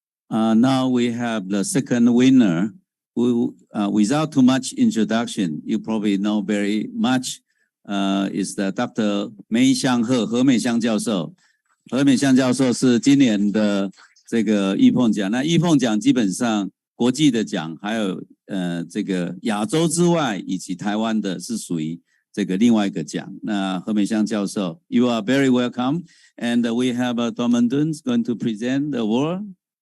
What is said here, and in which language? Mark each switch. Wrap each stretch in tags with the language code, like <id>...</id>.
<en>Now we have the second winner who, without too much introduction, you probably know very much, is the Dr. 梅香鹤何美香教授。</en> <zh>何美香教授是今年的这个易碰奖。那易碰奖基本上国际的奖，还有这个亚洲之外以及台湾的是属于这个另外一个奖。那何美香教授</zh> <en>，You are very welcome, and we have Tom Dun going to present the award.</en>